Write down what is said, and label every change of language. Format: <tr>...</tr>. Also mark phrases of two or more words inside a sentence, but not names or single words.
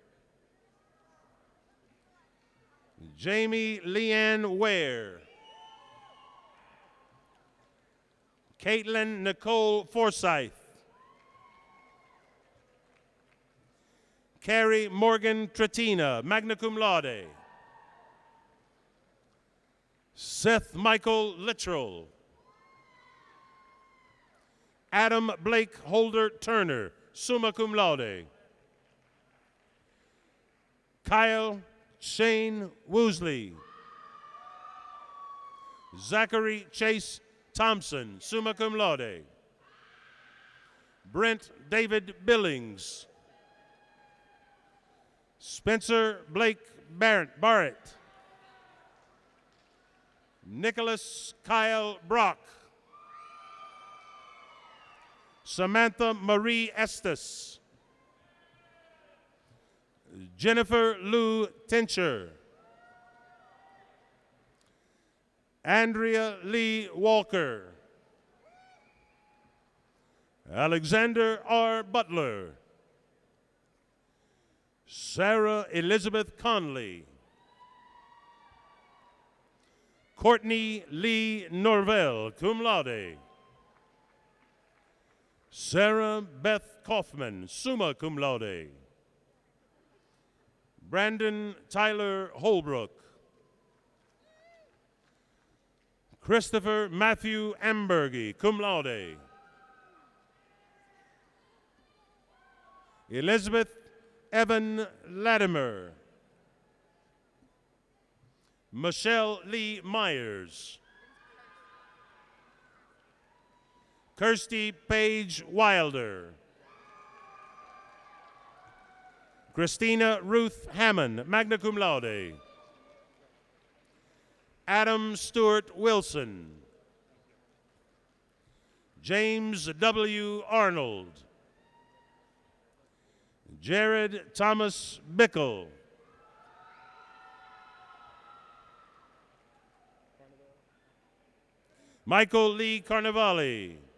<en>Jamie Leanne Ware. Caitlin Nicole Forsyth. Carrie Morgan Trettina,</en> <la>magna cum laude.</la> <en>Seth Michael Littrell. Adam Blake Holder Turner,</en> <la>summa cum laude.</la> <en>Kyle Shane Woosley. Zachary Chase Thompson,</en> <la>summa cum laude.</la> <en>Brent David Billings. Spencer Blake Barrett. Nicholas Kyle Brock. Samantha Marie Estes. Jennifer Lou Tincher. Andrea Lee Walker. Alexander R. Butler. Sarah Elizabeth Conley. Courtney Lee Norvell,</en> <la>cum laude.</la> <en>Sarah Beth Kaufman,</en> <la>summa cum laude.</la> <en>Brandon Tyler Holbrook. Christopher Matthew Ambergy,</en> <la>cum laude.</la> <en>Elizabeth Evan Latimer. Michelle Lee Myers. Kirsty Page Wilder. Christina Ruth Hammond,</en> <la>magna cum laude.</la> <en>Adam Stewart Wilson. James W. Arnold. Jared Thomas Bickle. Michael Lee Carnevale.</en>